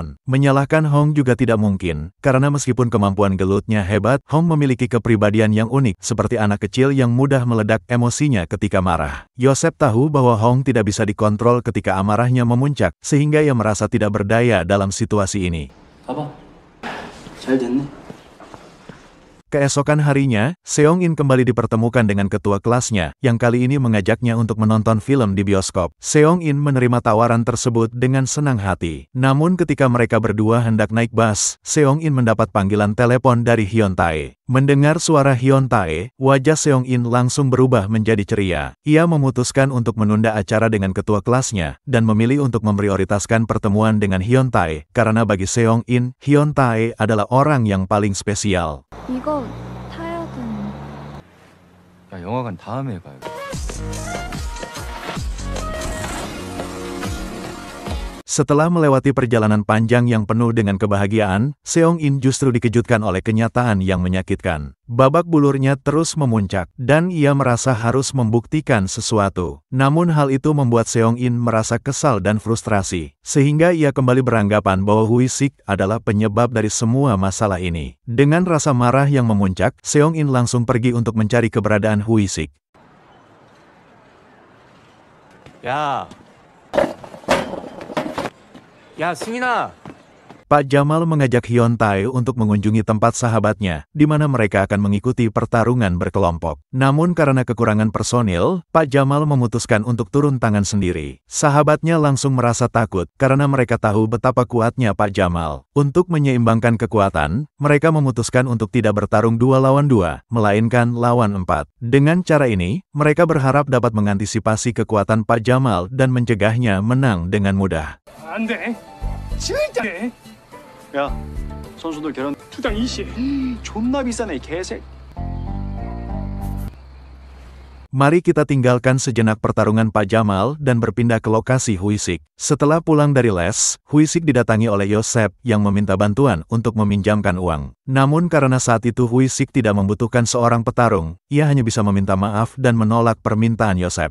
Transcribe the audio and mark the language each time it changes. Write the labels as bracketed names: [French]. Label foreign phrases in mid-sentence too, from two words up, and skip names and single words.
[Indonesian] Menyalahkan Hong juga tidak mungkin, karena meskipun kemampuan gelutnya hebat, Hong memiliki kepribadian yang unik, seperti anak kecil yang mudah meledak emosinya ketika marah. Yosep tahu bahwa Hong tidak bisa dikontrol ketika amarahnya memuncak, sehingga ia merasa tidak berdaya dalam situasi ini. [Korean] 봐봐. 잘 됐네. [Indonesian] Keesokan harinya, Seong-in kembali dipertemukan dengan ketua kelasnya, yang kali ini mengajaknya untuk menonton film di bioskop. Seong-in menerima tawaran tersebut dengan senang hati. Namun ketika mereka berdua hendak naik bus, Seong-in mendapat panggilan telepon dari Hyun Tae. Mendengar suara Hyun Tae, wajah Seong-in langsung berubah menjadi ceria. Ia memutuskan untuk menunda acara dengan ketua kelasnya, dan memilih untuk memprioritaskan pertemuan dengan Hyun Tae, karena bagi Seong-in, Hyun Tae adalah orang yang paling spesial. [Korean] 이거 타야 되는. 야, 영화관 다음에 가요. [Indonesian] Setelah melewati perjalanan panjang yang penuh dengan kebahagiaan, Seong-in justru dikejutkan oleh kenyataan yang menyakitkan. Babak bulurnya terus memuncak, dan ia merasa harus membuktikan sesuatu. Namun hal itu membuat Seong-in merasa kesal dan frustrasi, sehingga ia kembali beranggapan bahwa Hui-sik adalah penyebab dari semua masalah ini. Dengan rasa marah yang memuncak, Seong-in langsung pergi untuk mencari keberadaan Hui-sik. [Korean] 야, 승인아. [Indonesian] Pak Jamal mengajak Hyun Tae untuk mengunjungi tempat sahabatnya, di mana mereka akan mengikuti pertarungan berkelompok. Namun karena kekurangan personil, Pak Jamal memutuskan untuk turun tangan sendiri. Sahabatnya langsung merasa takut, karena mereka tahu betapa kuatnya Pak Jamal. Untuk menyeimbangkan kekuatan, mereka memutuskan untuk tidak bertarung 2 lawan 2, melainkan lawan 4. Dengan cara ini, mereka berharap dapat mengantisipasi kekuatan Pak Jamal dan mencegahnya menang dengan mudah. [Korean] 안 돼. 진짜 안 돼. 야, 선수들 결혼 투당 20. 존나 비싸네 이 개새. [Indonesian] Mari kita tinggalkan sejenak pertarungan Pak Jamal dan berpindah ke lokasi Hui-sik. Setelah pulang dari les, Hui-sik didatangi oleh Yosep yang meminta bantuan untuk meminjamkan uang. Namun karena saat itu Hui-sik tidak membutuhkan seorang petarung, ia hanya bisa meminta maaf dan menolak permintaan Yosep.